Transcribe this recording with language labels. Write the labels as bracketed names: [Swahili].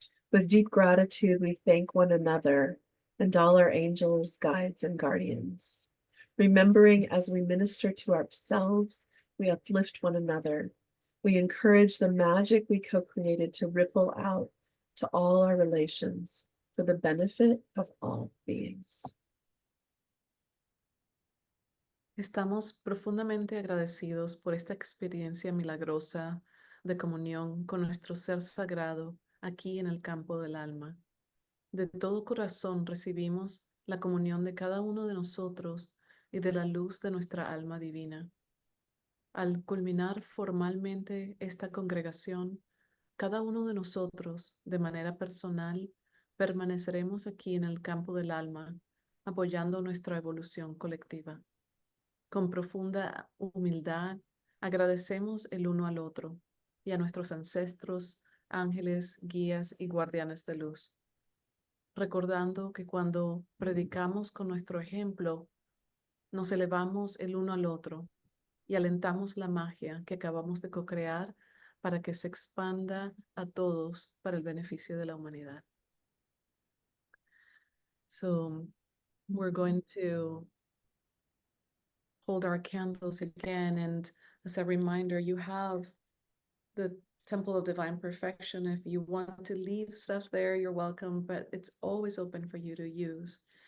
[English] With deep gratitude, we thank one another and all our angels, guides, and guardians. Remembering as we minister to ourselves, we uplift one another. We encourage the magic we co-created to ripple out to all our relations for the benefit of all beings. [Spanish] Estamos profundamente agradecidos por esta experiencia milagrosa de comunión con nuestro ser sagrado aquí en el campo del alma. De todo corazón recibimos la comunión de cada uno de nosotros y de la luz de nuestra alma divina. Al culminar formalmente esta congregación, cada uno de nosotros, de manera personal, permaneceremos aquí en el campo del alma, apoyando nuestra evolución colectiva. Con profunda humildad, agradecemos el uno al otro y a nuestros ancestros, ángeles, guías y guardianes de luz, recordando que cuando predicamos con nuestro ejemplo, nos elevamos el uno al otro y alentamos la magia que acabamos de co-crear para que se expanda a todos para el beneficio de la humanidad. [English] So we're going to hold our candles again, and as a reminder, you have the Temple of Divine Perfection. If you want to leave stuff there, you're welcome, but it's always open for you to use.